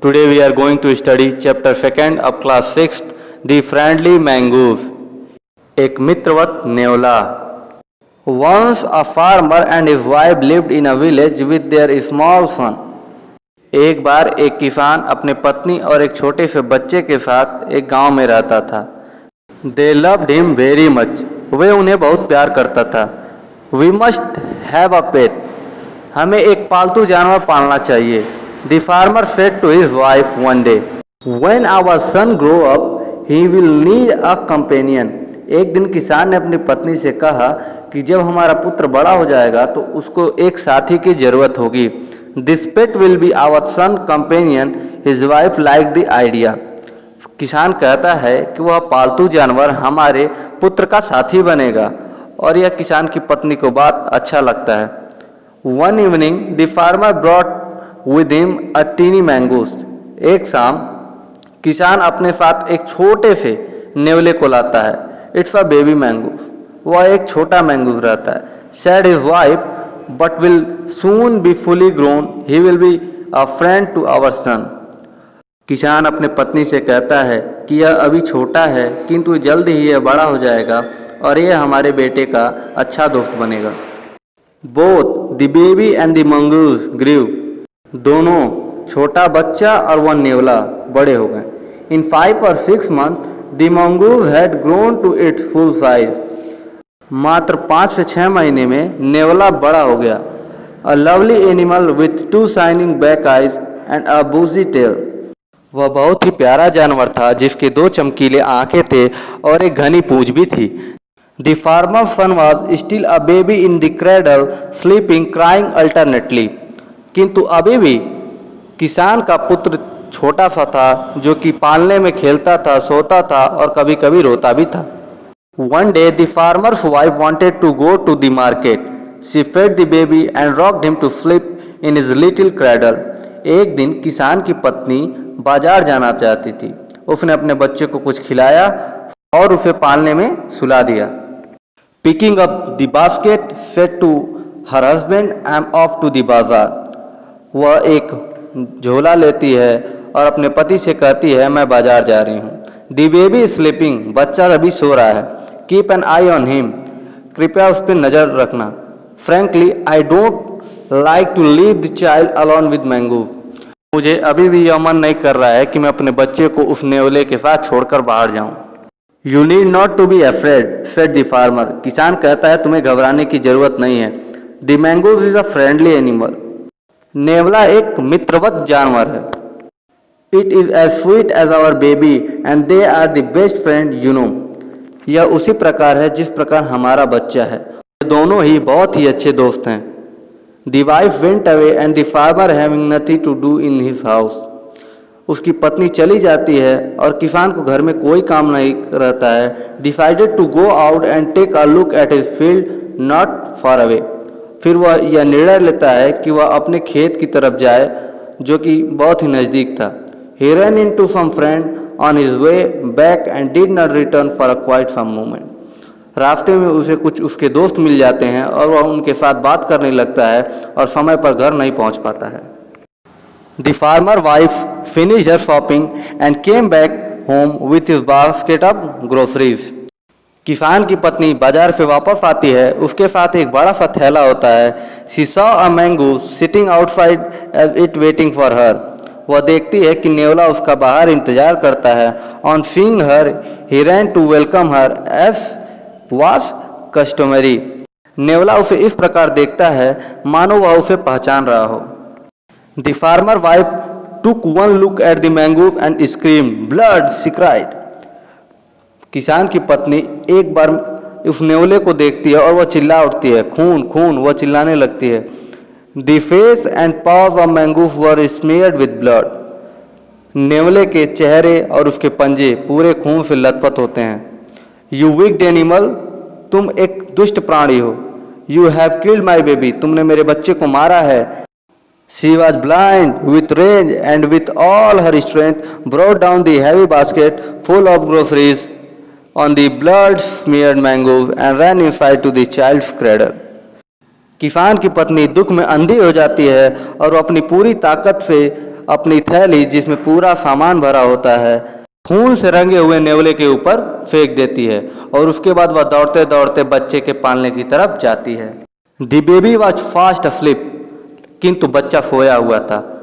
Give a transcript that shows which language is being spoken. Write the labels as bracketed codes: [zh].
[en] Today we are going to study chapter 2nd of class 6th, The Friendly Mangoose. [hi] एक मित्रवत नेवला. [en] Once a farmer and his wife lived in a village with their small son. [hi] एक बार एक किसान अपने पत्नी और एक छोटे से बच्चे के साथ एक गांव में रहता था. [en] They loved him very much. [hi] वे उन्हें बहुत प्यार करता था. [en] We must have a pet. [hi] हमें एक पालतू जानवर पालना चाहिए. [en] The farmer said to his wife one day, "When our son grow up, he will need a companion." [hi] एक दिन किसान ने अपनी पत्नी से कहा कि जब हमारा पुत्र बड़ा हो जाएगा तो उसको एक साथी की जरूरत होगी. [en] This pet will be our son companion. His wife liked the idea. [hi] किसान कहता है कि वह पालतू जानवर हमारे पुत्र का साथी बनेगा और यह किसान की पत्नी को बात अच्छा लगता है. [en] One evening, the farmer brought with him a teeny mangoose. [hi] एक शाम किसान अपने साथ एक छोटे से नेवले को लाता है. [en] It's a baby mangoose. [hi] वह एक छोटा मैंगूस रहता है. [en] Said his wife, but will soon be fully grown. He will be a friend to our son. [hi] किसान अपने पत्नी से कहता है कि यह अभी छोटा है किंतु जल्द ही यह बड़ा हो जाएगा और यह हमारे बेटे का अच्छा दोस्त बनेगा. [en] Both the baby and the mongoose grew. [hi] दोनों छोटा बच्चा और वह नेवला बड़े हो गए. [en] In 5 or 6 months, the mongoose had grown to its full size. [hi] मात्र 5 से 6 महीने में नेवला बड़ा हो गया. [en] A lovely animal with 2 shining black eyes and a bushy tail. [hi] वह बहुत ही प्यारा जानवर था जिसके 2 चमकीले आंखें थे और एक घनी पूंछ भी थी. [en] The farmer's son was still a baby in the cradle, sleeping, crying alternately. [hi] किंतु अभी भी किसान का पुत्र छोटा सा था जो कि पालने में खेलता था, सोता था और कभी कभी रोता भी था. [en] One day the farmer's wife wanted to go to the market. She fed the baby and rocked him to sleep in his little cradle. [hi] एक दिन किसान की पत्नी बाजार जाना चाहती थी. उसने अपने बच्चे को कुछ खिलाया और उसे पालने में सुला दिया. [en] Picking up the basket, said to her husband, "I'm off to the bazaar." [hi] वह एक झोला लेती है और अपने पति से कहती है मैं बाजार जा रही हूँ. [en] The baby is sleeping. [hi] बच्चा अभी सो रहा है. [en] Keep an eye on him. [hi] कृपया उस पर नजर रखना. [en] Frankly, I don't like to leave the child alone with mangoose. [hi] मुझे अभी भी यह मन नहीं कर रहा है कि मैं अपने बच्चे को उस नेवले के साथ छोड़कर बाहर जाऊं. [en] You need not to be afraid, said the farmer. [hi] किसान कहता है तुम्हें घबराने की जरूरत नहीं है. [en] The mangoose is a friendly animal. [hi] नेवला एक मित्रवत जानवर है. [en] It is as sweet as our baby and they are the best friend you know. [hi] यह उसी प्रकार है जिस प्रकार हमारा बच्चा है. दोनों ही बहुत ही अच्छे दोस्त हैं. [en] The wife went away and the farmer having nothing to do in his house. [hi] उसकी पत्नी चली जाती है और किसान को घर में कोई काम नहीं रहता है. [en] Decided to go out and take a look at his field not far away. [hi] फिर वह यह निर्णय लेता है कि वह अपने खेत की तरफ जाए जो कि बहुत ही नज़दीक था. [en] He ran into some friend on his way back and did not return for quite some moment. [hi] रास्ते में उसे कुछ उसके दोस्त मिल जाते हैं और वह उनके साथ बात करने लगता है और समय पर घर नहीं पहुंच पाता है. [en] The farmer wife finished her shopping and came back home with his basket of groceries. [hi] किसान की पत्नी बाजार से वापस आती है. उसके साथ एक बड़ा सा थैला होता है. [en] She saw a mangoose sitting outside as it waiting for her. [hi] वह देखती है कि नेवला उसका बाहर इंतजार करता है. [en] On seeing her, he ran to welcome her as was customary. [hi] नेवला उसे इस प्रकार देखता है मानो वह उसे पहचान रहा हो. [en] The farmer wife took one look at the mangoose and screamed, "Blood!" she cried. [hi] किसान की पत्नी एक बार उस नेवले को देखती है और वह चिल्ला उठती है. खून खून. वह चिल्लाने लगती है. [en] The face and paws of mangoose were smeared with blood. [hi] नेवले के चेहरे और उसके पंजे पूरे खून से लथपथ होते हैं. [en] You wicked animal. [hi] तुम एक दुष्ट प्राणी हो. [en] You have killed my baby. [hi] तुमने मेरे बच्चे को मारा है. [en] She was blind with rage and with all her strength brought down the heavy basket full of groceries on the blood smeared mangoes and ran inside to the child's cradle. [hi] किसान की पत्नी दुख में अंधी हो जाती है और वो अपनी पूरी ताकत से अपनी थैली जिसमें पूरा सामान भरा होता है खून से रंगे हुए नेवले के ऊपर फेंक देती है और उसके बाद वह दौड़ते दौड़ते बच्चे के पालने की तरफ जाती है। [en] the baby was fast asleep, [hi] किंतु बच्चा सोया हुआ था।